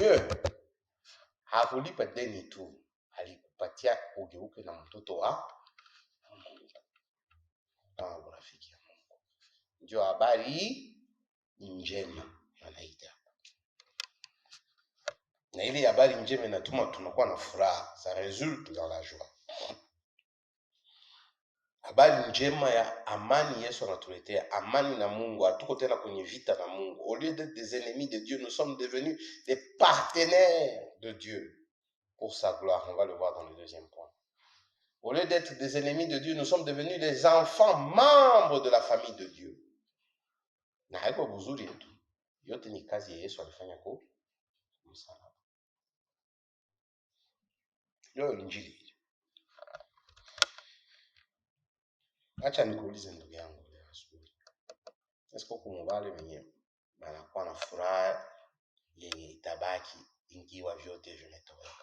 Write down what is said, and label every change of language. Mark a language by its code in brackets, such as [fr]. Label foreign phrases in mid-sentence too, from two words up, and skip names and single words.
[sw] Mieux hakulipa deni tu, alikupatia ugeuke na mtoto wa Mungu. Kama rafiki ya Mungu. Ndio habari njema anaita. Na ile habari njema inatuma tunakuwa na furaha, [fr] ça résulte dans la joie. [sw] Habari njema ya amani Yesu anatuletea, amani na Mungu, hatuko tena kwenye vita na Mungu. [fr] Au lieu d'être des ennemis de Dieu, nous sommes devenus des partenaires de Dieu pour sa gloire. On va le voir dans le deuxième point. Au lieu d'être des ennemis de Dieu, nous sommes devenus des enfants membres de la famille de Dieu. [sw] Na haiko buzuri yetu. Yote ni kazi ya Yesu alifanya kwa msalaba. Ndio injili. Acha nikuulize ndugu yangu leo asubuhi. Sasa kumubali wenyewe banakuwa na furaha yenye itabaki ingiwa vyote vimetoweka.